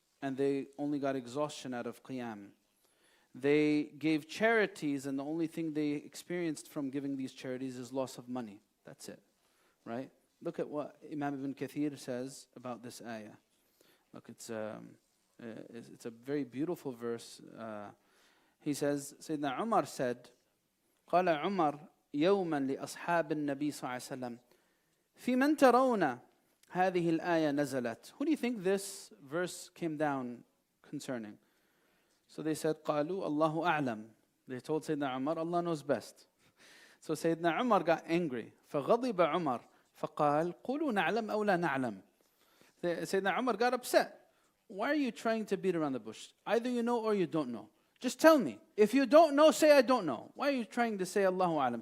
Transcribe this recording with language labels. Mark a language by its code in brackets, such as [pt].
[en] and they only got exhaustion out of qiyam. They gave charities, and the only thing they experienced from giving these charities is loss of money. That's it, right? Look at what Imam Ibn Kathir says about this ayah. Look, it's a very beautiful verse. He says, Sayyidina Umar said, [ar] قال عمر يوما لأصحاب النبي صلى الله عليه وسلم في من ترون هذه الآية نزلت. [en] Who do you think this verse came down concerning? So they said, [ar] قالوا الله أعلم. [en] They told Sayyidina Umar, Allah knows best. So Sayyidina Umar got angry. [ar] فغضب عمر فقال قولوا نعلم أو لا نعلم. [en] Sayyidina Umar got upset. Why are you trying to beat around the bush? Either you know or you don't know. Just tell me. If you don't know, say I don't know. Why are you trying to say Allahu Alam?